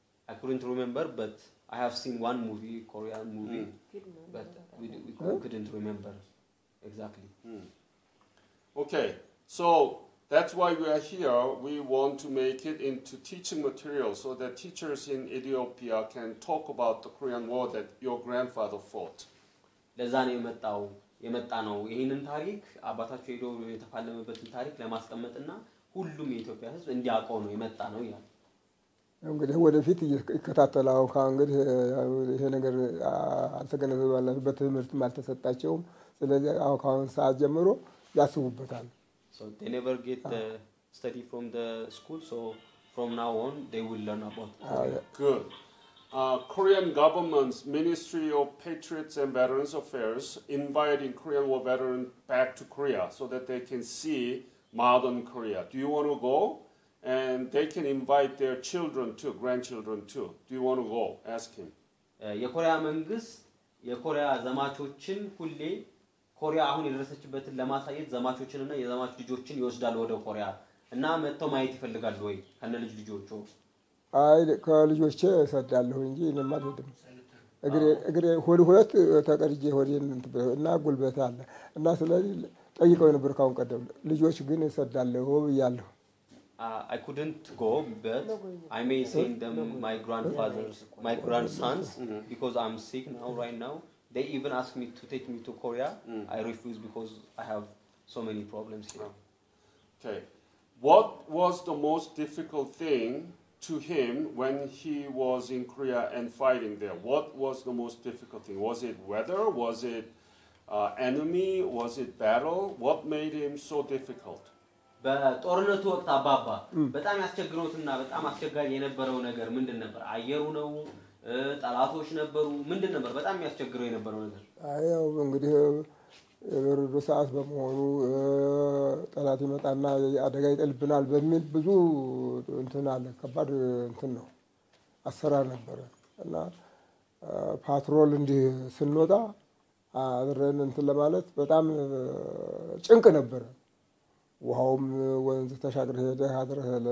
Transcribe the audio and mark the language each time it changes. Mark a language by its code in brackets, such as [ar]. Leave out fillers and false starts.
[en] I couldn't remember, but I have seen one movie, Korean movie, but we couldn't remember exactly. Okay, so that's why we are here. We want to make it into teaching material so that teachers in Ethiopia can talk about the Korean War that your grandfather fought. [am] ለዛ ነው የመጣ ነው ይሄንን ታሪክ አባታቸው ሄዶ የተፋለመበትን ታሪክ ለማስቀመጥና ሁሉም የኢትዮጵያ ሕዝብ እንዲያውቀው ነው የመጣ ነው ይላል. እንግዲህ ወደፊት ይከታተላው እንግዲህ ይሄ ነገር አልተገነዘባላችሁ በትምህርት አልተሰጣቸውም ስለዚህ አሁን ሰዓት ጀምሮ ያስቡበታል. [en] So they never get the study from the school, so from now on they will learn about Korea. Good. Korean government's Ministry of Patriots and Veterans Affairs inviting Korean War veterans back to Korea so that they can see modern Korea. Do you want to go? And they can invite their children too, grandchildren too. Do you want to go? Ask him. [am] የኮሪያ መንግስት የኮሪያ ዘማቾችን ሁሌ ኮሪያ አሁን የደረሰችበትን ለማሳየት ዘማቾችንና የዘማች ልጆችን ይወስዳል ወደ ኮሪያ እና መጥተው ማየት ይፈልጋሉ ወይ ከነ ልጆቹ? አይ ከልጆቼ እሰዳለሁ እንጂ እኔማ አይደለም. እግሬ ሁለት ተቀርጄ ሆዴን እና ጉልበት አለ እና ስለዚህ ጠይቀው ነበር ካሁን ቀደም ልጆች ግን እሰዳለሁ ብያለሁ. [en] I couldn't go, but I may send them my grandfathers, my grandsons, because I'm sick now, right now. They even asked me to take me to Korea. I refused because I have so many problems here. Okay. What was the most difficult thing to him when he was in Korea and fighting there? What was the most difficult thing? Was it weather? Was it enemy? Was it battle? What made him so difficult? [am] በጦርነቱ ወቅት አባባ በጣም ያስቸግሮትና በጣም አስቸጋሪ የነበረው ነገር ምንድን ነበር? አየሩ ነው? ጠላቶች ነበሩ? ምንድን ነበር በጣም ያስቸግረው የነበረው ነገር? አየው እንግዲህ የበረዶ ሰዓት በመሆኑ ጠላት ይመጣና አደጋ ይጥልብናል በሚል ብዙ እንትን አለ። ከባድ እንትን ነው አሰራር ነበር እና ፓትሮል እንዲህ ስንወጣ አብረን እንትን ለማለት በጣም ጭንቅ ነበር። ውሃውም ወንዝ ተሻግረህ ሄደህ አድረህ